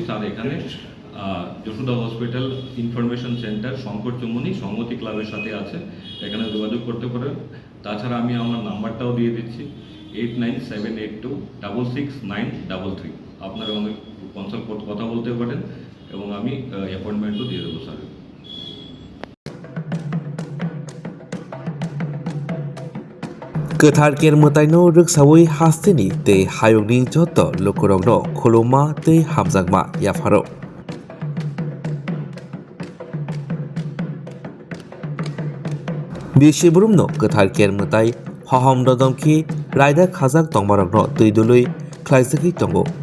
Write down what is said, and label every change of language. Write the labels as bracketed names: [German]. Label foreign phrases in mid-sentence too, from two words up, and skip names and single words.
[Bangla] স্যার এখানে যশোদা হসপিটাল ইনফরমেশন সেন্টার শঙ্কর চৌমুহনী সংহতি ক্লাবের সাথে আছে, এখানে যোগাযোগ করতে পারেন। তাছাড়া আমি আমার নাম্বারটাও দিয়ে দিচ্ছি 8978266933। আপনারা অনেক কনসাল্ট কথা বলতে পারেন এবং আমি অ্যাপয়েন্টমেন্টও দিয়ে দেবো স্যার। [Bodo] गोथार केर मोताइनो रोगसावै हास्तेनि तै हायगनि जत लोकरंनो खुलुमा तै हामजागमा याफारो बिसिबुरुमनो गोथार केर मोताइ हहम ददमखि रायदा खाजाक तंगमारगनो तैदुलै ख्लाइसखि तंगो